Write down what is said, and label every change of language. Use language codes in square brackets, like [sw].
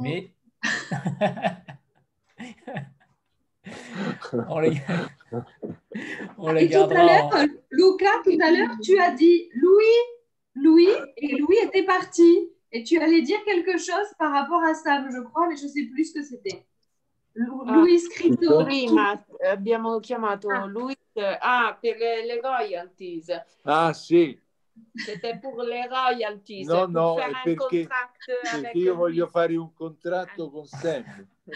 [fr] Mais on les gardera. Luca, tout à l'heure, tu as dit Louis, et Louis était parti. Et tu allais dire quelque chose par rapport à Sam, je crois, mais je ne sais plus ce que c'était. [it] Louis Scritto. Prima abbiamo chiamato Louis per le royalties. Ah, sì. [fr] C'était pour les royalties. [it] No, per è perché io voglio fare un contratto con Sam.